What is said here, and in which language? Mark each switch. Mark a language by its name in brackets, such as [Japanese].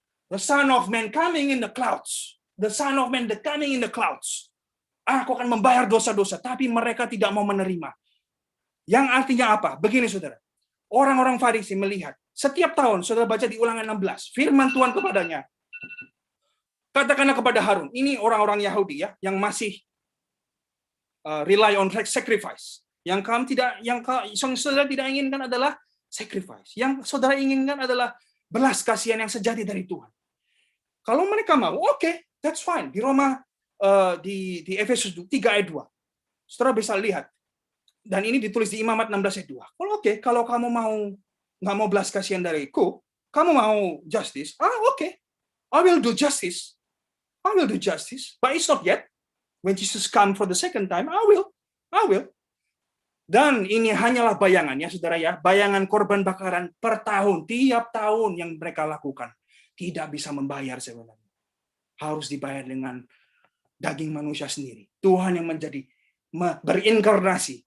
[English] The Son of Man coming in the clouds. The Son of Man coming in the clouds. [Indonesian] Aku akan membayar dosa-dosa. Tapi mereka tidak mau menerima. Yang artinya apa? Begini saudara. Orang-orang Farisi melihat. Setiap tahun, saudara baca di Ulangan 16. Firman Tuhan kepadanya. Katakanlah kepada Harun, ini orang-orang Yahudi ya, yang masih [English] rely on sacrifice. [Indonesian] Yang saudara tidak inginkan adalah sacrifice. Yang saudara inginkan adalah belas kasihan yang sejati dari Tuhan. Kalau mereka mau, oke, [English] that's fine. [Indonesian] Di Roma, di Efesus 3 ayat 2. Saudara bisa lihat. Dan ini ditulis di Imamat 16 ayat 2. Kalau oke, kalau kamu nggak mau belas kasihan dariku, kamu mau justice, oke. [English] I will do justice. I will do justice. But it's not yet. When Jesus come for the second time, I will. [Indonesian] Dan ini hanyalah bayangan ya saudara ya. Bayangan korban bakaran per tahun. Tiap tahun yang mereka lakukan. Tidak bisa membayar sebenarnya. Harus dibayar dengan daging manusia sendiri. Tuhan yang berinkarnasi.